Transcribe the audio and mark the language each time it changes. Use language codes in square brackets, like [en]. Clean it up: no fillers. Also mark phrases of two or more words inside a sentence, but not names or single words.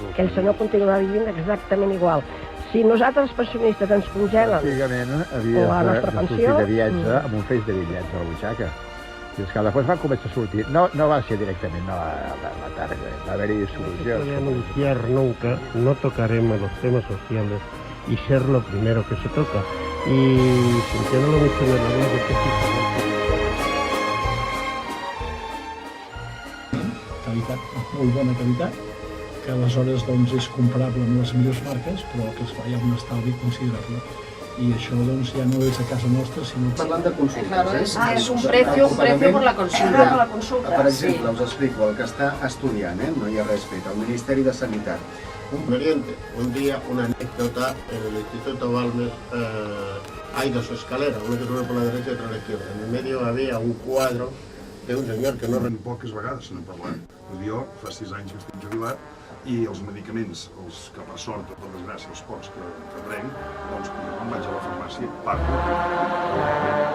[ca] Que el senyor continuarà vivint exactament igual. Si nosaltres, els pensionistes, ens congelen antigament la havies nostra de sortir pensió... de viatge amb un feix de bitllets a la butxaca. I és que després van començar a sortir. No va ser directament, no la tarda. Va haver-hi solucions. [es] No anunciar nunca, no tocaremos los temas sociales y ser lo primero que se toca. Y sintiéndolo mucho en el alma de que [ca] qualitat, molt bona qualitat, que aleshores doncs, és comparable amb les millors marques, però que es fa ja un estalvi considerable. I això doncs, ja no és a casa nostra, sinó... Parlant de consultes, [es] Claro, es un precio por la consulta. [ca] Per exemple, us explico, el que està estudiant, no hi ha res fet, el Ministeri de Sanitat. [es] Un día, una anécdota, en el Instituto Balmes hay dos escaleras, una que sube por la derecha y otra a la izquierda. En el medio había un cuadro de un señor que no... [ca] Poques vegades se n'ha parlat. Jo fa 6 anys que estic jubilat i els medicaments, els que per sort o per desgràcia els pocs que prenc, doncs quan vaig a la farmàcia pago